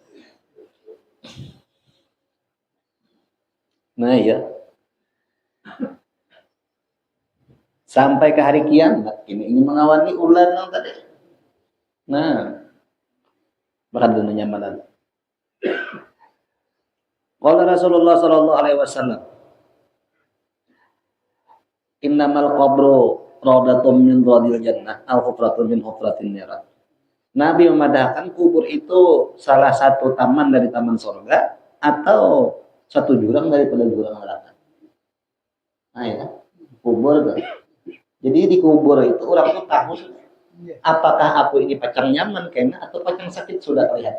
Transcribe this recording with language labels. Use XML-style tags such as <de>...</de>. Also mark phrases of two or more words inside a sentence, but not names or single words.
<bjn>Nah ya, sampai ke hari kiamat ini mengawani ular nang tadi. Nah, bahkan dunia nyaman.</bjn> <ar>قال رسول الله صلى الله عليه وسلم، إنما القبر روضة من رياض الجنة أو حفرة من حفر النار.</ar> <bjn>Nabi memadahkan kubur itu salah satu taman dari taman surga atau satu jurang daripada jurang neraka. Nah ya, kubur itu. Jadi di kubur itu orang tuh tahu apakah aku ini pacang nyaman kena atau pacang sakit sudah kelihatan.</bjn>